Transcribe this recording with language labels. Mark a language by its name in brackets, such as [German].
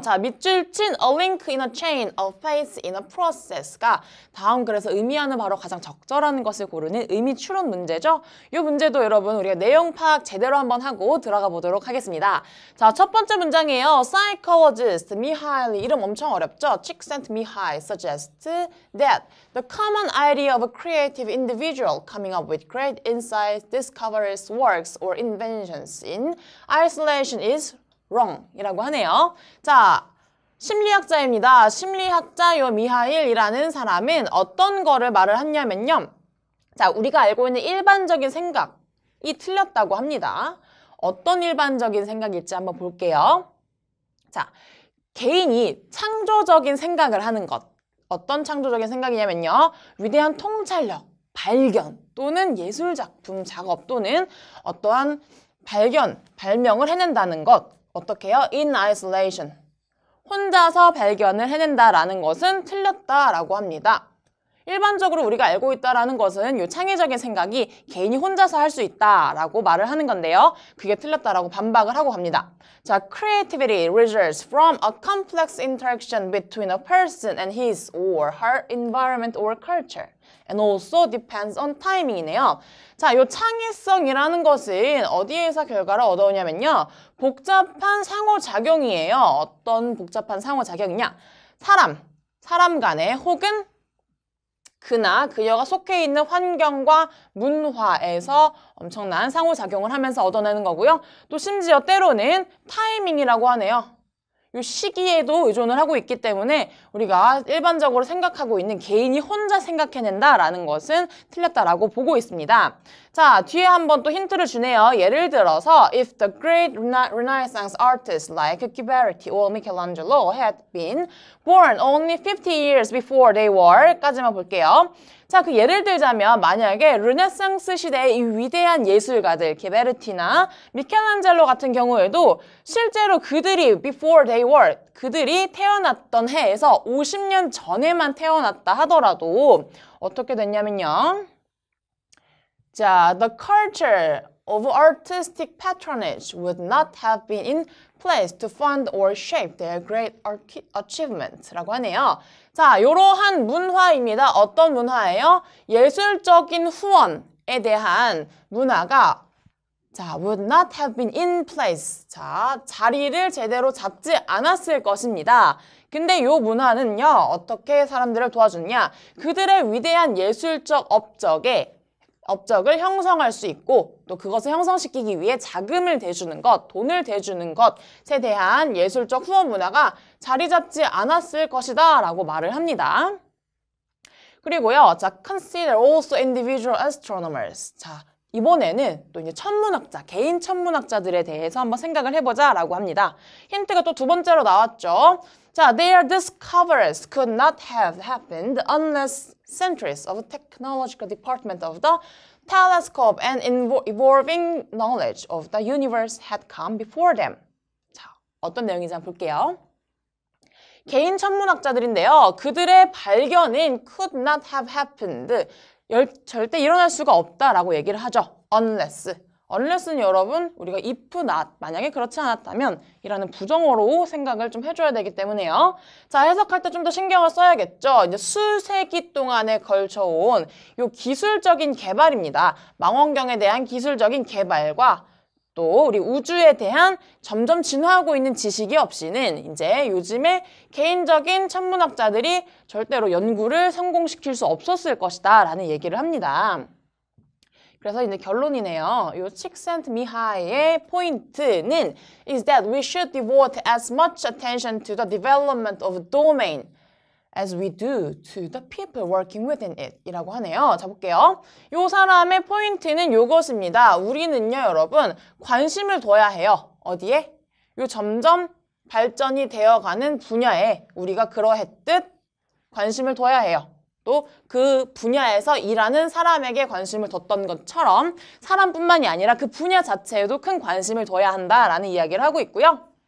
[Korean] 자, 밑줄 친 [English] a link in a chain, a phase in a process [Korean] 가 다음 글에서 의미하는 바로 가장 적절한 것을 고르는 의미 추론 문제죠. 이 문제도 여러분 우리가 내용 파악 제대로 한번 하고 들어가 보도록 하겠습니다. 자, 첫 번째 문장이에요. [English] Psychologist [Korean] Mihaly, 이름 엄청 어렵죠? [English] Csikszentmihalyi suggests that the common idea of a creative individual coming up with great insights, discoveries, works, or inventions in isolation is wrong [Korean] 이라고 하네요. 자, 심리학자입니다. 심리학자 요 미하일이라는 사람은 어떤 거를 말을 했냐면요. 자, 우리가 알고 있는 일반적인 생각이 틀렸다고 합니다. 어떤 일반적인 생각일지 한번 볼게요. 자, 개인이 창조적인 생각을 하는 것. 어떤 창조적인 생각이냐면요. 위대한 통찰력, 발견 또는 예술작품, 작업 또는 어떠한 발명을 해낸다는 것. 어떻게 해요? [English] In isolation. [Korean] 혼자서 발견을 해낸다라는 것은 틀렸다라고 합니다. 일반적으로 우리가 알고 있다라는 것은 이 창의적인 생각이 개인이 혼자서 할 수 있다라고 말을 하는 건데요. 그게 틀렸다라고 반박을 하고 갑니다. [English] 자, creativity results from a complex interaction between a person and his or her environment or culture. And also depends on timing이네요. [Korean] 자, 이 창의성이라는 것은 어디에서 결과를 얻어오냐면요. 복잡한 상호작용이에요. 어떤 복잡한 상호작용이냐? 사람 간에 혹은 그나 그녀가 속해 있는 환경과 문화에서 엄청난 상호작용을 하면서 얻어내는 거고요. 또 심지어 때로는 타이밍이라고 하네요. 이 시기에도 의존을 하고 있기 때문에 우리가 일반적으로 생각하고 있는 개인이 혼자 생각해낸다라는 것은 틀렸다라고 보고 있습니다. 자, 뒤에 한번 또 힌트를 주네요. 예를 들어서 [English] if the great Renaissance artists like Ghiberti or Michelangelo had been born only 50 years before they were 까지만 볼게요. [Korean] 자, 그 예를 들자면 만약에 르네상스 시대의 이 위대한 예술가들 게베르티나 미켈란젤로 같은 경우에도 실제로 그들이 [English] before they were [Korean] 그들이 태어났던 해에서 50년 전에만 태어났다 하더라도 어떻게 됐냐면요. [English] 자, the culture of artistic patronage would not have been in place to fund or shape their great achievements [Korean] 라고 하네요. 자, 이러한 문화입니다. 어떤 문화예요? 예술적인 후원에 대한 문화가 자, [English] would not have been in place. [Korean] 자, 자리를 제대로 잡지 않았을 것입니다. 근데 이 문화는요, 어떻게 사람들을 도와주느냐? 그들의 위대한 예술적 업적을 형성할 수 있고 또 그것을 형성시키기 위해 자금을 대주는 것, 돈을 대주는 것에 대한 예술적 후원 문화가 자리 잡지 않았을 것이다 라고 말을 합니다. [English] 그리고요, 자, consider also individual astronomers. [Korean] 자, 이번에는 또 이제 천문학자, 개인 천문학자들에 대해서 한번 생각을 해보자 라고 합니다. 힌트가 또 두 번째로 나왔죠. [English] 자, their discoveries could not have happened unless centuries of technological department of the telescope and evolving knowledge of the universe had come before them. [Korean] 자, 어떤 내용인지 한번 볼게요. 개인 천문학자들인데요. 그들의 발견은 [English] could not have happened. [Korean] 절대 일어날 수가 없다라고 얘기를 하죠. unless는 여러분 우리가 if not 만약에 그렇지 않았다면 이라는 부정어로 생각을 좀 해줘야 되기 때문에요. 자, 해석할 때 좀 더 신경을 써야겠죠. 이제 수세기 동안에 걸쳐온 요 기술적인 개발입니다. 망원경에 대한 기술적인 개발과 또 우리 우주에 대한 점점 진화하고 있는 지식이 없이는 이제 요즘에 개인적인 천문학자들이 절대로 연구를 성공시킬 수 없었을 것이다 라는 얘기를 합니다. 그래서 이제 결론이네요. 이 칙센트미하이의 포인트는 [English] is that we should devote as much attention to the development of domain as we do to the people working within it [Korean] 이라고 하네요. 자, 볼게요. 이 사람의 포인트는 이것입니다. 우리는요, 여러분, 관심을 둬야 해요. 어디에? 요 점점 발전이 되어가는 분야에 우리가 그러했듯 관심을 둬야 해요. 또 그 분야에서 일하는 사람에게 관심을 뒀던 것처럼 사람뿐만이 아니라 그 분야 자체에도 큰 관심을 둬야 한다라는 이야기를 하고 있고요.